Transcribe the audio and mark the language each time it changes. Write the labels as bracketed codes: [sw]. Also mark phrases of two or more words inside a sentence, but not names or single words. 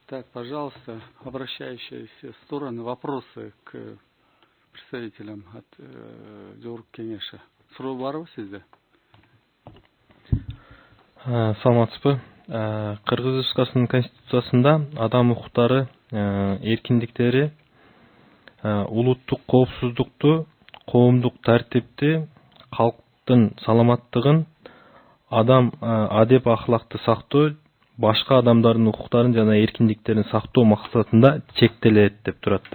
[ru] Так, пожалуйста, обращающиеся стороны, вопросы к представителям от Жогорку Кеңеши. [ky] Суроо барбы сизде? Саламатсызбы. Кыргыз Республикасынын Конституциясында адам укуктары, эркиндиктери, улуттук коопсуздукту, коомдук тартипти, калктын саламаттыгын, адам адеп ахлакты сактоо, башка адамдардын укуктарын жана эркиндиктерин сактоо максатында чектелет деп турат да.